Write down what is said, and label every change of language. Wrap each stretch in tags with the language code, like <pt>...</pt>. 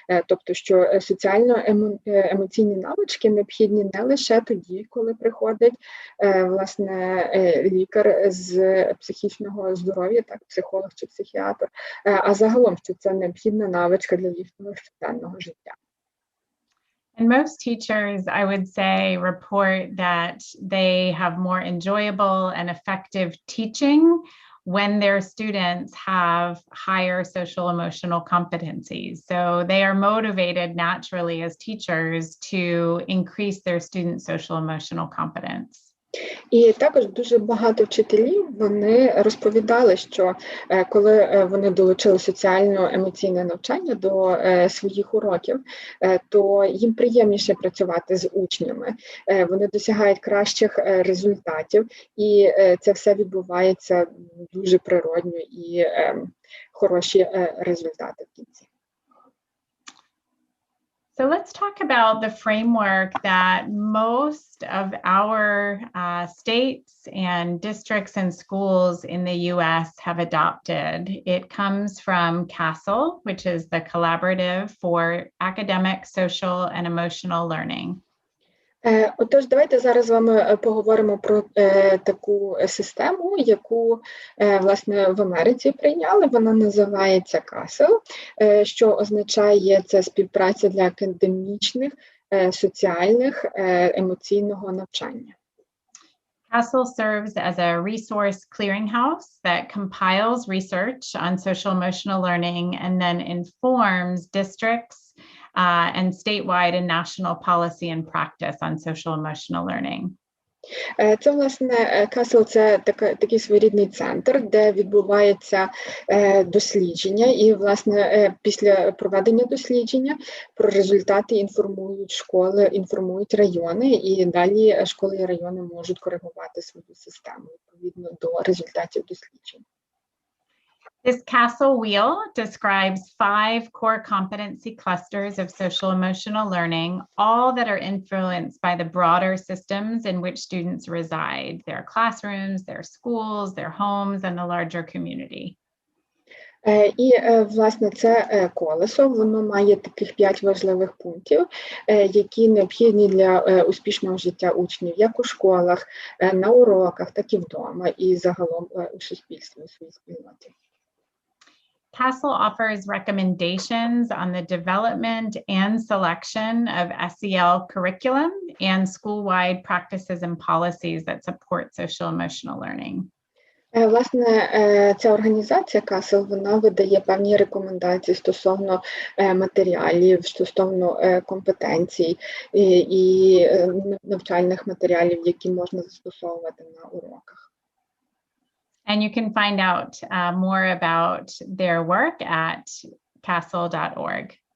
<uk>Тобто, що соціально-емоційні навички необхідні не лише тоді, коли приходить, власне, лікар з психічного здоров'я, так, психолог чи психіатр, а загалом, що це необхідна навичка для їхнього щоденного життя.</uk> <en>And most teachers, I would say, report that they have more enjoyable and effective teaching when their students have higher social emotional competencies. So they are motivated naturally as teachers to increase their students' social emotional competence.</en> <uk>І також дуже багато вчителів, вони розповідали, що коли вони долучили соціально-емоційне навчання до своїх уроків, то їм приємніше працювати з учнями, вони досягають кращих результатів, і це все відбувається дуже природньо і хороші результати в кінці.</uk> <en>So let's talk about the framework that most of our states and districts and schools in the US have adopted. It comes from CASEL, which is the Collaborative for Academic, Social, and Emotional Learning.</en> <uk>Отож, давайте зараз з вами поговоримо про таку систему, яку, власне, в Америці прийняли. Вона називається CASEL, що означає це співпраця для академічних, соціальних, емоційного навчання.</uk> <en>CASEL serves as a resource clearinghouse that compiles research on social emotional learning and then informs districts and statewide and national policy and practice on social emotional learning.</en> <uk>Це, власне, CASEL – це такий своєрідний центр, де відбувається дослідження, і, власне, після проведення дослідження про результати інформують школи, інформують райони, і далі школи і райони можуть коригувати свою систему відповідно до результатів досліджень.</uk> <en>This CASEL wheel describes 5 core competency clusters of social emotional learning, all that are influenced by the broader systems in which students reside, their classrooms, their schools, their homes, and the larger community.</en> <uk>І, власне, це колесо, воно має таких 5 важливих пунктів, які необхідні для успішного життя учнів як у школах, на уроках, так і вдома, і загалом у суспільстві, у своїй спільноті.</uk> <en>CASEL offers recommendations on the development and selection of SEL curriculum and school-wide practices and policies that support social-emotional learning.</en> <uk>Власне, ця організація CASEL, вона видає певні рекомендації стосовно матеріалів, стосовно компетенцій і навчальних матеріалів, які можна застосовувати на уроках.</uk> <en>And you can find out more about their work at casel.org.</en>